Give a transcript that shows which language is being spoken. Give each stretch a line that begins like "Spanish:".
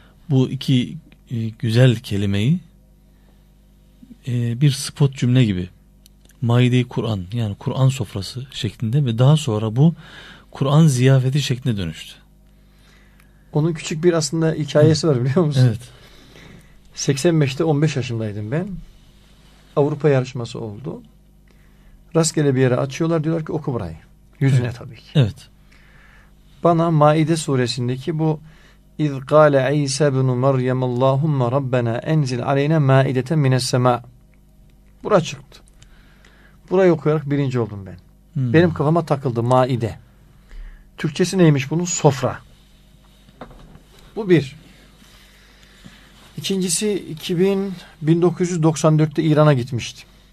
Turkish: Bu iki güzel kelimeyi bir spot cümle gibi, Maide-i Kur'an, yani Kur'an sofrası şeklinde ve daha sonra bu Kur'an ziyafeti şeklinde dönüştü. Onun küçük bir aslında hikayesi var, biliyor musun? Evet. 85'te 15 yaşındaydım ben. Avrupa yarışması oldu. Rastgele bir yere açıyorlar, diyorlar ki oku burayı. Yüzüne evet, tabii ki. Evet. Bana Maide suresindeki bu
Arabic: اِذْ قَالَ عِيْسَ بْنُ مَرْيَمَ اللّٰهُمَّ رَبَّنَا اَنْزِلْ عَلَيْنَا مَاِدَةً مِنَ السَّمَاءِ.
Turkish: Bura çıktı. Burayı okuyarak birinci oldum ben. Hmm. Benim kafama takıldı Maide. Türkçesi neymiş bunun? Sofra. Bu bir. İkincisi 1994'te İran'a gitmiştim.